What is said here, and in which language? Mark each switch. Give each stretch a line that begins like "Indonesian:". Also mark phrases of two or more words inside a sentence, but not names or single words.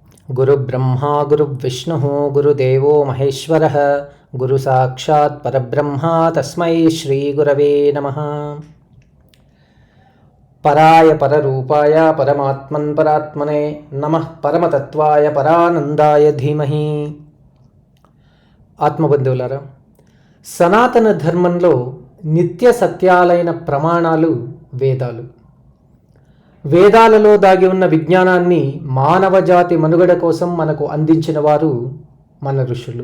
Sanskrit: गुरुब्रह्मा गुरुविष्णुः गुरुदेवो महेश्वरः गुरुसाक्षात् परब्रह्मा तस्मै श्रीगुरवे नमः। पराय पररूपाय परमात्मन् परात्मने नमः परमतत्वाय परानंदाय धीमहि।
Telugu: ఆత్మబంధువులారా, సనాతన ధర్మంలో నిత్య సత్యాలైన ప్రమాణాలు వేదాలు. వేదాలలో దాగి ఉన్న విజ్ఞానాన్ని మానవజాతి మనుగడ కోసం మనకు అందించిన వారు మన ఋషులు.